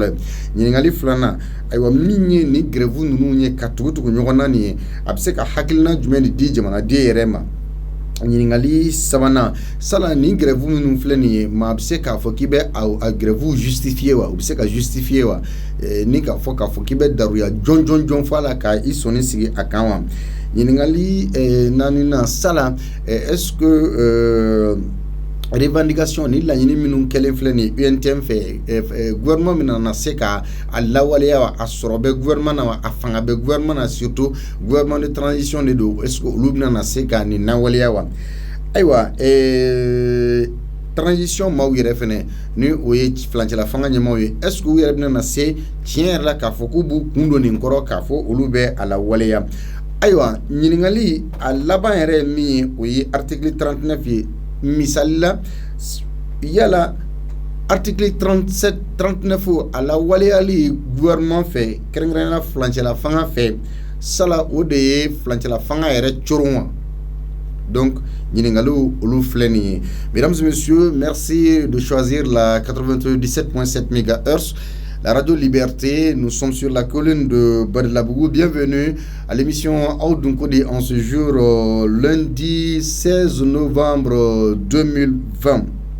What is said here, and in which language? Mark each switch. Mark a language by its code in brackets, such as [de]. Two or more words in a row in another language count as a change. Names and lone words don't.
[bm] ye ɲininkali filanan ayiwa min ye ni grève ninnu ye ka tugu ɲɔgɔn na nin ye a bɛ se ka hakilina jumɛn de di jamanaden yɛrɛ ma ɲininkali sabanan sala ni grève minnu filɛ nin ye maa bɛ se k'a fɔ k'i bɛ a grève justifier wa u bɛ se ka justifier wa ni k'a fɔ k'i bɛ daruya jɔn fɔ a la ka i sɔnni sigi a kan wa ɲininkali naaninan sala [fr] est-ce que revendication [bm] ni laɲini minnu kɛlen filɛ nin UNTM fɛ gouvernement min na se ka a lawaleya wa a sɔrɔ bɛ gouvernement na wa a fanga bɛ gouvernement na [fr] surtout gouvernement de transition [bm] de don [fr] est-ce que [bm] olu bɛna na se ka nin lawaleya wa ayiwa transition maaw yɛrɛ fɛnɛ ni o ye filancɛla fanga ɲɛmaaw ye [fr] est-ce que [bm] u yɛrɛ bɛna na se tiɲɛ yɛrɛ la k'a fɔ k'u b'u kun don nin kɔrɔ k'a fɔ olu bɛ a lawaleya ayiwa ɲininkali a laban yɛrɛ ye min ye o ye article 39 ye misali la yala article 37-39 a lawaleyali gouvernement fɛ kɛrɛnkɛrɛnnenya filancɛla fanga fɛ sala o de ye filancɛla fanga yɛrɛ coron wa donc ɲininkaliw olu filɛ nin ye [fr] mesdames et messieurs merci de choisir la 97.7 MHz la radio Liberté. Nous sommes sur la colline de Badalabugu. Bienvenue à l'émission Aoudounkodi en ce jour lundi 16 novembre 2020.